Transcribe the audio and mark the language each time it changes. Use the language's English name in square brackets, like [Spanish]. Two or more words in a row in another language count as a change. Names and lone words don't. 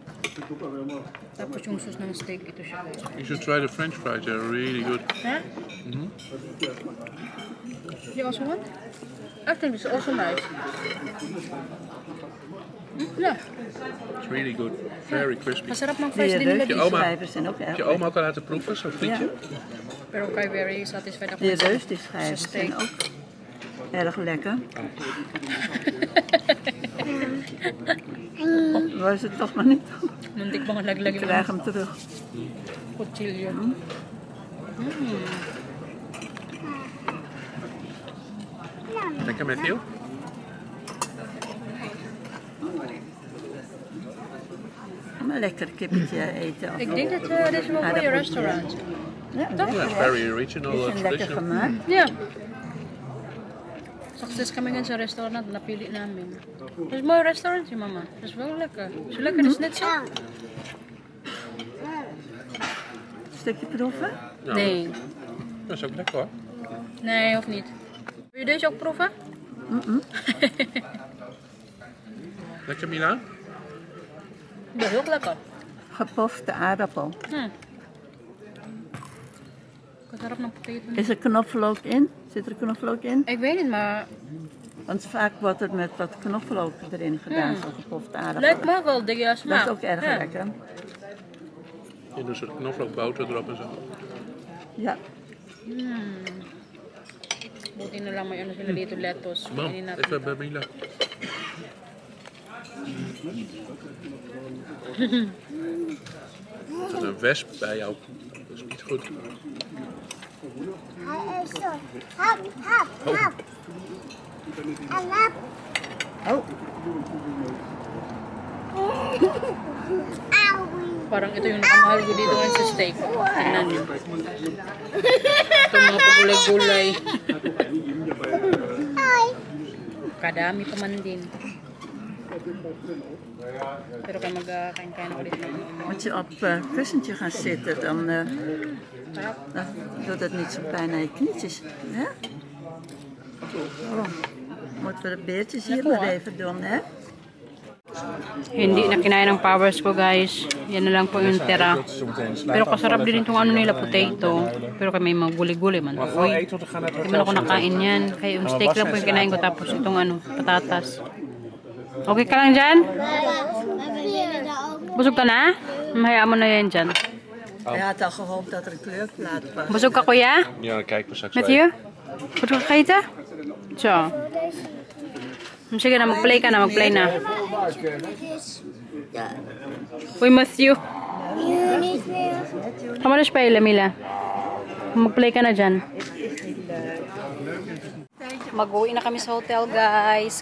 [Filipino] Tapos yung sauce ng steak, ito siya guys. [English] You should try the French fries. They're really good. Huh? You also want? I think it's also nice. Yeah. It's really good. Very crispy. [Filipino] Masarap ng fries din nila [Dutch] Die [Filipino] dito. [Dutch] schijven zijn ook Heb erg je oma ook al laten proeven, zo'n frietje? [Filipino] Pero kay [English] very satisfied [Filipino] ako. [Dutch] Die [Filipino] sa- [Dutch] reus, die schijven [Filipino] sa steak. [Dutch] zijn ook erg lekker. Was het toch maar niet? [Filipino] Muntik bang laglag [Dutch] Ik [Filipino] yung [Dutch] krijg hem terug. [Filipino] kutsilyo. [Dutch] Lekker met heel? Maar lekker kippetje eten. Ik denk dat dit is wel voor je restaurant. Ja, [English] Yeah, it's very original, [Dutch] die zijn lekker [English] traditional. [Dutch] gemaakt. [English] Yeah. [Filipino] Success kami nga sa restaurant, napili namin. [English] There's more restaurants si mama. [Dutch] That's wel lekker. Is het lekker de schnitzel? Stukje proeven? Ja, Nee. Dat is ook lekker hoor. Nee, of niet. Wil je deze ook proeven? Lekker Mila? Ja, heel lekker. Gepofte aardappel. [Filipino] Kasarap ng potato. [Dutch] Is er knoflook in? Zit er knoflook in? Ik weet niet, maar Want vaak wordt het met wat knoflook erin gedaan, zo'n gepofte aardappel. lijkt me wel de smaak. Dat is ook erg Ja. lekker. Je doet zo'n knoflookboter erop en zo. Ja. [Filipino] Buti na lang may ano sila dito, lettuce. [Dutch] Mam, [Filipino] Kainin natin. [Dutch] even bij Mila. Er is een wesp bij jou. Dat is niet goed. Hap, hap, hap. En hap. Oh, Auwie. [Filipino] Parang ito yung nakamahal ko dito ngayon sa steak. Tingnan nyo. Ito mga pagulay-gulay. [Dutch] Hoi. [Filipino] Kadami pa man din. Pero kaya magkain-kain ako dito. [Dutch] moet je op kussentje gaan zitten, dan doet het niet zo pijn aan je knietjes. Hè? Oh, moeten we de beertjes hier maar even doen, hè? [Filipino] Hindi na kinain ng powers ko guys. Yan na lang po yung tira. Pero kasarap din itong ano nila, potato. Pero kaya may mga gulay-gulay man. Uy, hindi man ako nakain yan. Kaya yung steak lang po yung kinain ko. Tapos itong ano, patatas. Okay ka lang dyan? Busog ka na? Mahayaan mo na yan dyan. [Dutch] Hij had al gehoopt dat er een kleurplaat was. [Filipino] Busog ka kuya? [Dutch] Ja, dan kijken we straks [Filipino] Matthew? Busog ka kakita? So. Sige na, mag-play ka na, mag-play na. Uy, Matthew. Kamu na spelen, Mila. Mag-play ka na dyan. Mag-uwi na kami sa hotel, guys.